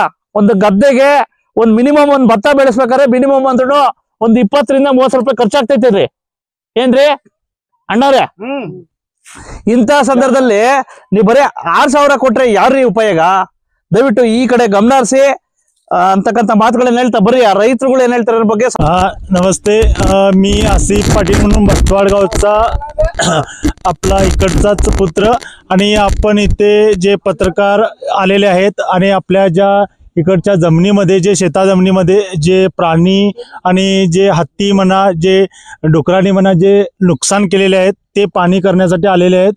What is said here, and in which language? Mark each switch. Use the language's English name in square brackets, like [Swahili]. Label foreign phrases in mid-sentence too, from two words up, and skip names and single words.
[Kannada] ಒಂದು ಗದ್ದೆಗೆ ಒಂದ್ ಮಿನಿಮಮ್ ಒಂದ್ ಭತ್ತ ಬೆಳೆಸ್ಬೇಕಾದ್ರೆ ಮಿನಿಮಮ್ ಅಂದ್ರೂ ಒಂದ್ 20 ರಿಂದ 30 ರೂಪಾಯಿ ಖರ್ಚಾಗ್ತೈತಿ ಏನ್ರಿ ಅಣ್ಣವ್ರೆ? ಇಂಥ ಸಂದರ್ಭದಲ್ಲಿ ನೀವು ಬರೀ 6,000 ಕೊಟ್ರೆ ಯಾರ್ರಿ ಉಪಯೋಗ? ದಯವಿಟ್ಟು ಈ ಕಡೆ ಗಮನ ಹರಿಸಿ ಅಂತಕ್ಕಂಥ मातुಗಳನ್ನ ಹೇಳ್ತಾ ಬರ್ರಿ. ಆ ರೈತರುಗಳು ಏನ್ ಹೇಳ್ತಾರೆ ಅನ್ನೋ ಬಗ್ಗೆ. [Marathi] नमस्ते, मी आसिफ पाटील म्हणून बस्तवाडगावचा आपला इकडचाच पुत्र, आणि आपण इथे जे पत्रकार आलेले आहेत आणि आपल्या ज्या इकडच्या जमिनीमध्ये, जे शेता जमिनीमध्ये जे प्राणी आणि जे हत्ती म्हणा, जे डुकरांनी म्हणा, जे नुकसान केलेले आहेत ते पाणी करण्यासाठी आलेले आहेत.